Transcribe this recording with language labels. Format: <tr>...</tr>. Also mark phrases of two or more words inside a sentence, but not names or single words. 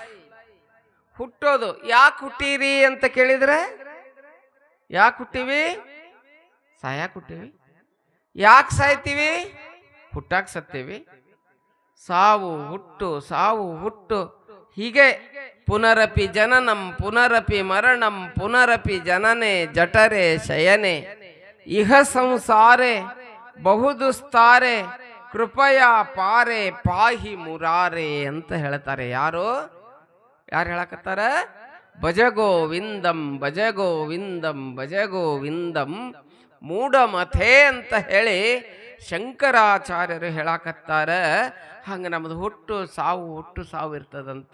<kn>ಹುಟ್ಟೋದು ಯಾಕೆ ಹುಟ್ಟೀರಿ ಅಂತ ಕೇಳಿದ್ರೆ, ಯಾಕೆ ಹುಟ್ಟಿವಿ? ಸಾಯಾಕೆ ಹುಟ್ಟಿವಿ. ಯಾಕೆ ಸಾಯ್ತೀವಿ? ಹುಟ್ಟಾಕ್ ಸತ್ತೀವಿ. ಸಾವು ಹುಟ್ಟು, ಸಾವು ಹುಟ್ಟು, ಹೀಗೆ</kn> <sa>ಪುನರಪಿ ಜನನಂ ಪುನರಪಿ ಮರಣಂ ಪುನರಪಿ ಜನನೆ ಜಠರೆ ಶಯನೆ ಇಹ ಸಂಸಾರೆ ಬಹುದುಸ್ತಾರೆ ಕೃಪಯಾ ಪಾರೆ ಪಾಹಿ ಮುರಾರೆ</sa> <kn>ಅಂತ ಹೇಳ್ತಾರೆ. ಯಾರು ಹೇಳಕತ್ತಾರ?</kn> <sa>ಭಜಗೋವಿಂದಂ ಭಜಗೋವಿಂದಂ ಭಜಗೋವಿಂದಂ ಮೂಢಮಥೆ</sa> <kn>ಅಂತ ಹೇಳಿ ಶಂಕರಾಚಾರ್ಯರು ಹೇಳಕತ್ತಾರ. ಹಂಗೆ ನಮ್ಮದು ಹುಟ್ಟು ಸಾವು ಇರ್ತದಂತ.</kn>